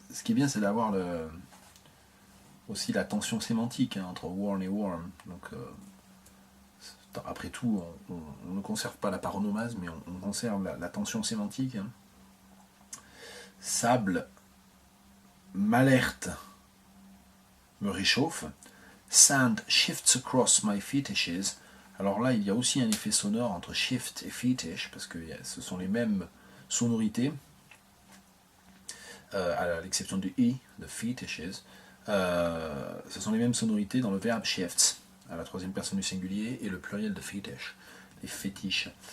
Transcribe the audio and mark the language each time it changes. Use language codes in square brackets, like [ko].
[fr] Ce qui est bien, c'est d'avoir aussi la tension sémantique entre warn et warm. Donc, après tout, on ne conserve pas la paronomase, mais on conserve la tension sémantique. Hein. Sable m'alerte, me réchauffe. [en] Sand shifts across my fetishes. [fr] Alors là, il y a aussi un effet sonore entre shift et fetish, parce que ce sont les mêmes sonorités, à l'exception du i, de fetishes. Ce sont les mêmes sonorités dans le verbe shifts, à la troisième personne du singulier, et le pluriel de fetish, les fétiches.